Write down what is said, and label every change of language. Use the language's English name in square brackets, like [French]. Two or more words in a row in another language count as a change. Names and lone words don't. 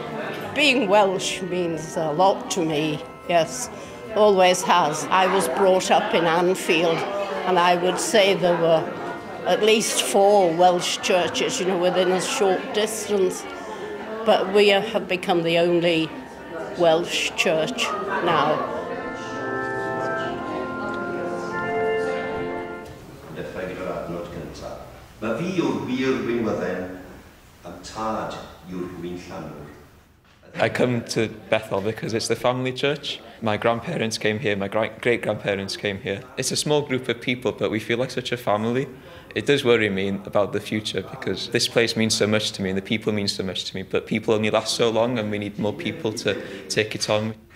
[English] Being Welsh means a lot to me, yes, always has. I was brought up in Anfield and I would say there were at least 4 Welsh churches, you know, within a short distance. But we have become the only Welsh church now. [Welsh] Mae fi yw'r wir gwynwydden, a'n tad yw'r gwyn llanwr. [English] I come to Bethel because it's the family church. My grandparents came here, my great-grandparents came here. It's a small group of people, but we feel like such a family. It does worry me about the future because this place means so much to me and the people mean so much to me, but people only last so long and we need more people to take it on.